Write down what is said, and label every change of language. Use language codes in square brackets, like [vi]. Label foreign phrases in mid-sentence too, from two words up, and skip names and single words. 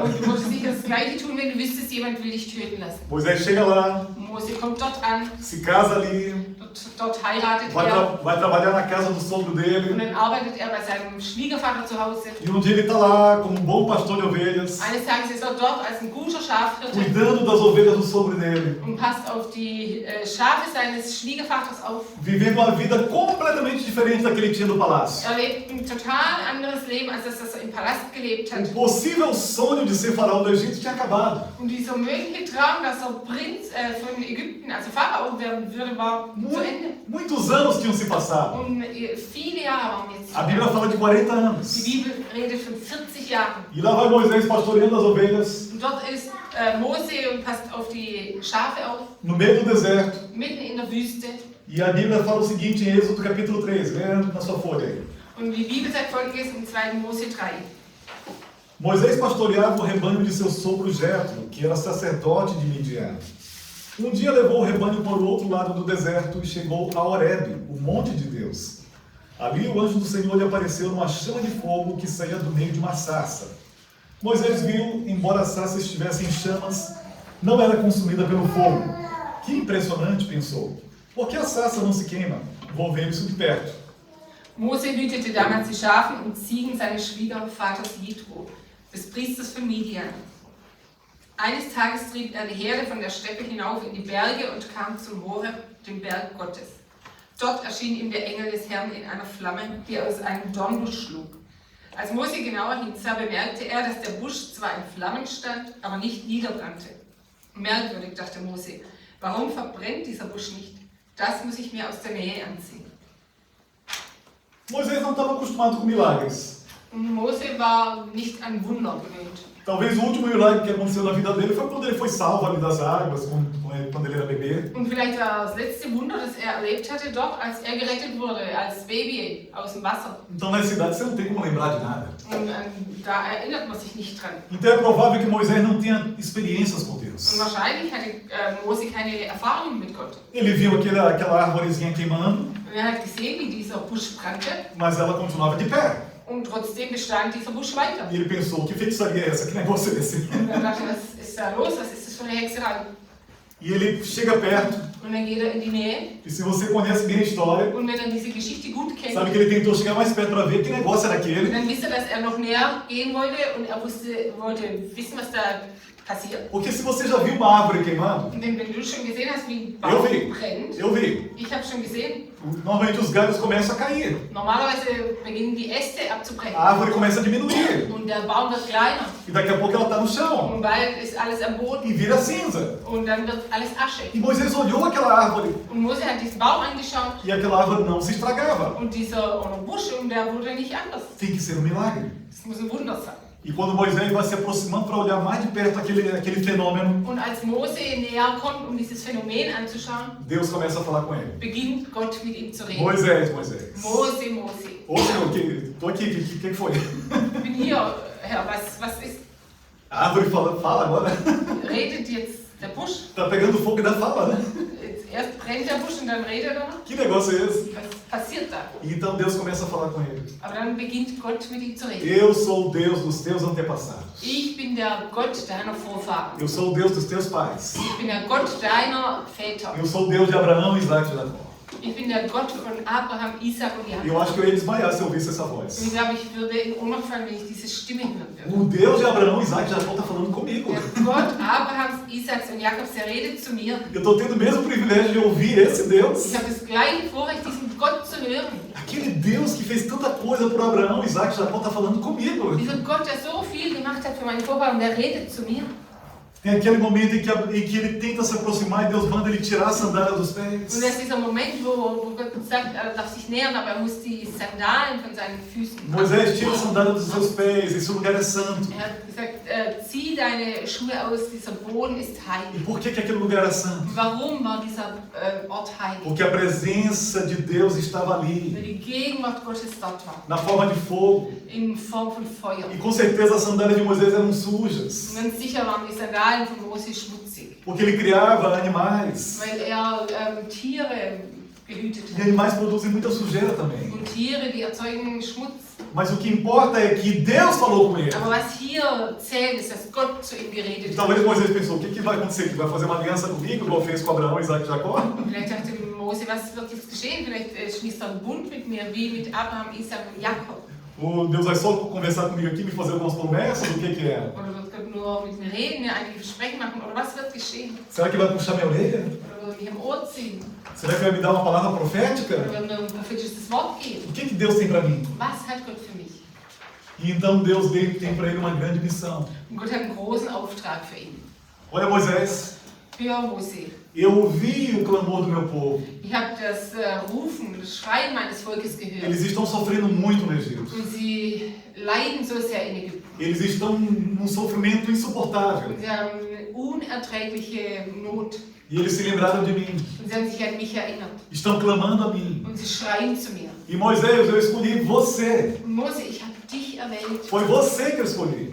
[de] Und du musst sicher das Gleiche tun, wenn du wüsstest, jemand will dich töten lassen. [pt] Moisés chega lá, [de] Mose kommt dort an, [pt] se casa ali, [de] dort heiratet [pt] vai, [de] er. [pt] vai trabalhar na casa do sogro [de] Und [pt] dele. [de] dann arbeitet er bei seinem Schwiegervater zu Hause. [pt] E um dia ele está lá como um bom pastor de ovelhas, [de] Eines Tages ist er dort als ein guter Schafhirte [pt] cuidando das ovelhas do sogro dele, [de] und passt auf die Schafe seines Schwiegervaters auf. [pt] vivendo uma vida completamente diferente da que ele tinha no palácio. [de] Er lebt ein total anderes Leben, als das er im Palast gelebt hat. [pt] O possível sonho de ser faraó do Egito tinha acabado. [de] Und dieser mögliche Traum, dass er Prinz von Ägypten, also Pharao werden würde, war zu Ende. [pt] Muitos anos tinham se passado. [de] Und viele Jahre waren jetzt. [pt] A Bíblia fala de 40 [de] Die [pt] anos. [de] Bibel redet von 40 Jahren. [pt] E lá vai Moisés pastoreando as ovelhas [de] Und dort ist Mose und passt auf die Schafe auf, [pt] no meio do deserto. [de] mitten in der Wüste. [pt] E a Bíblia fala o seguinte em Êxodo capítulo 3, lê na sua folha aí. [de] Und die Bibel sagt folgendes in 2. Mose 3. [pt] Moisés pastoreava o rebanho de seu sogro Jetro, que era sacerdote de Midian. Um dia levou o rebanho para o outro lado do deserto e chegou a Horebe, o monte de Deus. Ali o anjo do Senhor lhe apareceu numa chama de fogo que saía do meio de uma sarça. Moisés viu, embora a sarça estivesse em chamas, não era consumida pelo fogo. Que impressionante, pensou. Por que a sarça não se queima? Vou ver isso de perto. [de] Mose hütete damals die Schafen und Ziegen seines Schwiegervaters Jitro, des Priesters von Midian. Eines Tages trieb er die Herde von der Steppe hinauf in die Berge und kam zum Horeb, dem Berg Gottes. Dort erschien ihm der Engel des Herrn in einer Flamme, die aus einem Dornbusch schlug. Als Mose genauer hinsah, bemerkte er, dass der Busch zwar in Flammen stand, aber nicht niederbrannte. Merkwürdig, dachte Mose, warum verbrennt dieser Busch nicht? Das muss ich mir aus der Nähe ansehen. [pt] Moisés não estava acostumado com milagres. [de] Und Mose war nicht an Wunder gewöhnt. [pt] Talvez o último milagre que aconteceu na vida dele foi quando ele foi salvo ali das águas, quando ele era bebê. [de] Und vielleicht war das letzte Wunder, das er erlebt hatte, dort, als er gerettet wurde, als Baby aus dem Wasser. [pt] Então nessa idade você não tem como lembrar de nada. [de] Und da erinnert man sich nicht dran. [pt] Então é provável que Moisés não tenha experiências com Deus. [de] Und wahrscheinlich hatte Mose keine Erfahrung mit Gott. [pt] Ele viu aquela árvorezinha queimando, [de] Und er hat gesehen, wie dieser Busch brannte. [pt] mas ela continuava de pé. [de] Und trotzdem bestand dieser Busch weiter. [pt] E ele pensou, que feitiçaria é essa? Que negócio é esse? [de] Und er dachte, was ist da los? Was ist das für eine Hexerei? [pt] E ele chega perto, [de] Und dann geht er in die Nähe. [pt] e se você conhece bem a história, [de] Und wenn er diese Geschichte gut kennt, [pt] sabe que ele tentou chegar mais perto para ver que negócio era aquele. [de] dann wisst ihr, dass er noch näher gehen wollte und er wollte wissen, was da passiert. [pt] Porque se você já viu uma árvore queimando, [de] Und wenn du schon gesehen hast, wie ein [pt] eu [de] Baum [pt] vi, [de] brennt, [pt] eu vi. [de] ich habe schon gesehen, [pt] Normalmente os galhos começam a cair, [de] normalerweise beginnen die Äste [pt] a [de] abzubrechen [pt] árvore começa a diminuir, [de] und der Baum wird kleiner [pt] e daqui a pouco ela está no chão, [de] und bald ist alles am Boden [pt] e vira cinza. [de] und dann wird alles Asche. [pt] E Moisés olhou aquela árvore, [de] Und Mose hat diesen Baum angeschaut [pt] e aquela árvore não se estragava. [de] und dieser Busch, und der wurde nicht anders. [pt] Tem que ser um milagre. [de] Das muss ein Wunder sein. [pt] E quando Moisés vai se aproximando para olhar mais de perto aquele fenômeno, [de] Und als Mose näher kommt, dieses Phänomen anzuschauen, [pt] Deus começa a falar com ele. [de] beginnt Gott mit ihm zu reden. [pt] Moisés. [de] Mose, Mose, [pt] Ô Senhor, tô aqui, o que foi? [de] ich bin hier, Herr, was ist? [pt] A árvore fala agora. [de] Redet jetzt der Busch? [pt] Tá pegando fogo e ainda fala, né? [de] Erst brennt der Busch und dann redet er noch? [pt] Que negócio é esse? [de] Was passiert da? [pt] E então Deus começa a falar com ele. [de] Aber dann beginnt Gott mit ihm zu reden. [pt] Eu sou o Deus dos teus antepassados. [de] Ich bin der Gott deiner Vorfahren. [pt] Eu sou o Deus dos teus pais. [de] Ich bin der Gott deiner Väter. [pt] Eu sou o Deus de Abraão, Isaac e Jacó. [de] Ich bin der Gott von Abraham, Isaac und [pt] E [de] Jakob. [pt] eu acho que eu ia desmaiar se eu ouvisse essa [de] Und [pt] voz. [de] ich glaube, ich würde in Ohnmacht fallen, wenn ich diese Stimme hören würde. [pt] O Deus de Abraão, Isaac e Jacó está falando comigo. [de] Der Gott Abrahams, Isaaks und Jakobs, der redet zu mir. [pt] Eu estou tendo o mesmo privilégio de ouvir esse Deus. [de] Ich habe das gleiche Vorrecht, diesen Gott zu hören. [pt] Aquele Deus que fez tanta coisa por Abraão, Isaac e Jacó está falando comigo. [de] Dieser Gott, der so viel gemacht hat für meine Vorfahren, der redet zu mir. [pt] Tem aquele momento em que ele tenta se aproximar e Deus manda ele tirar a sandália dos pés. [de] Und das ist dieser Moment, wo Gott sagt, er darf sich nähern, aber er muss die Sandalen von seinen Füßen. [pt] Moisés, tira a sandália dos seus pés, esse lugar é santo. [de] Er hat gesagt, zieh deine Schuhe aus, dieser Boden ist [pt] E [de] heilig. [pt] por que aquele lugar era santo? [de] Warum war dieser Ort heilig? [pt] Porque a presença de Deus estava ali, [de] Weil die Gegenwart Gottes dort war, [pt] na forma de fogo. [de] in Form von Feuer. [pt] E com certeza as sandálias de Moisés eram [de] Und [pt] sujas, [de] ganz sicher waren die Sandalen von Mose schmutzig, [pt] porque ele criava animais. [de] weil er Tiere gehütet [pt] E [de] hat. [pt] animais produzem muita sujeira também. [de] Und Tiere, die erzeugen Schmutz. [pt] Mas o que importa é que Deus falou com ele. [de] Aber was hier zählt, ist, dass Gott zu ihm geredet [pt] E [de] hat. [pt] talvez Moisés pensou, o que vai acontecer? Que vai fazer uma aliança comigo, igual fez com Abraão, Isaac e Jacó? [de] Vielleicht dachte Mose, was wird jetzt geschehen? Vielleicht schließt er einen Bund mit mir, wie mit Abraham, Isaac und Jakob. [pt] Ou Deus vai só conversar comigo aqui, me fazer algumas promessas? O que é? [de] Oder wird Gott nur mit mir reden, mir einige Versprechen machen? Oder was wird geschehen? [pt] Será que vai puxar minha orelha? [de] Oder wird mich am Ohr ziehen? [pt] Será que vai me dar uma palavra profética? [de] Oder wird mir ein prophetisches Wort geben? [pt] O que Deus tem para mim? [de] Was hat Gott für mich? [pt] E então Deus tem para ele uma grande missão. [de] Und Gott hat einen großen Auftrag für ihn. [pt] Olha Moisés, [de] Für Mose. [pt] eu ouvi o clamor do meu povo. [de] Ich habe das Rufen, das Schreien meines Volkes gehört. [pt] Eles estão sofrendo muito no Egito. [de] Und sie leiden so sehr in Ägypten. [pt] Eles estão num sofrimento insuportável. [de] Und sie haben eine unerträgliche Not. [pt] E eles se lembraram de mim. [de] Und sie haben sich an mich erinnert. [pt] Estão clamando a mim. [de] Und sie schreien zu mir. [pt] E Moisés, eu escolhi você. [de] Mose, ich habe dich erwählt. [pt] Foi você que eu escolhi.